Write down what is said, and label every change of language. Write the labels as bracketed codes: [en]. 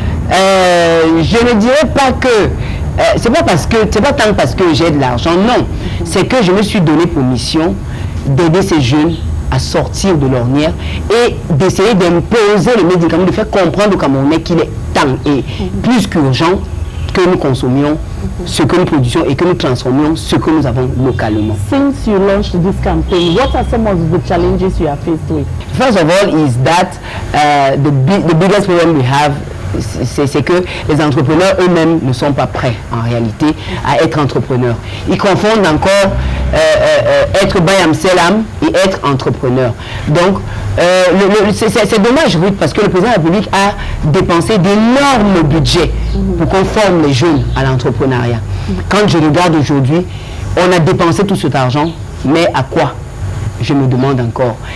[fr] Je ne dirais pas que c'est pas tant parce que j'ai de l'argent, non, c'est que je me suis donné pour mission d'aider ces jeunes à sortir de l'ornière et d'essayer d'imposer le médicament, de faire comprendre aux Camerounais qu'il est temps et plus qu'urgent que nous consommions ce que nous produisons et que nous transformions ce que nous avons localement. [en] Since you launched this campaign, what are some of the challenges you are faced with? First of all is that the biggest problem we have, [fr] c'est que les entrepreneurs eux-mêmes ne sont pas prêts en réalité à être entrepreneurs. Ils confondent encore être bayam selam et être entrepreneur. Donc c'est dommage, Ruth, parce que le président de la République a dépensé d'énormes budgets pour qu'on forme les jeunes à l'entrepreneuriat. Quand je regarde aujourd'hui, on a dépensé tout cet argent, mais à quoi? je me demande encore.